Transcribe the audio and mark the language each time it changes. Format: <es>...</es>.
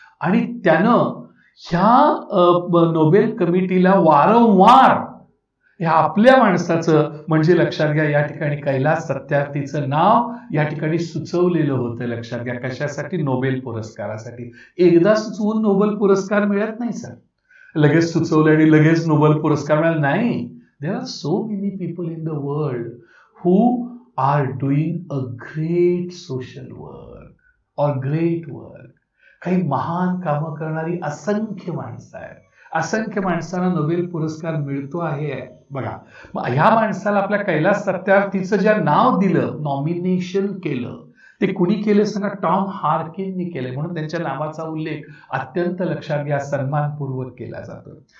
<mr>आणि त्यानं ह्या नोबेल कमिटीला वारंवार ह्या आपल्या माणसाचं, म्हणजे लक्षात घ्या या ठिकाणी कैलास सत्यार्थीचं नाव या ठिकाणी सुचवलेलं होतं. लक्षात घ्या कशासाठी, नोबेल पुरस्कारासाठी. एकदा सुचवून नोबेल पुरस्कार मिळत नाही सर, लगेच सुचवलं आणि लगेच नोबेल पुरस्कार मिळाला नाही.</mr> <en>There are so many people in the world who are doing a great social work और great work.</en> <mr>काही महान कामं करणारी असंख्य माणसं आहेत, असंख्य माणसांना नोबेल पुरस्कार मिळतो आहे. बघा, ह्या माणसाला आपल्या कैलास सत्यार्थीचं ज्या नाव दिलं, नॉमिनेशन केलं, ते कुणी केले सांगा, टॉम हार्किननी केले. म्हणून त्यांच्या नावाचा उल्लेख अत्यंत लक्षात घ्या सन्मानपूर्वक केला जातो.</mr>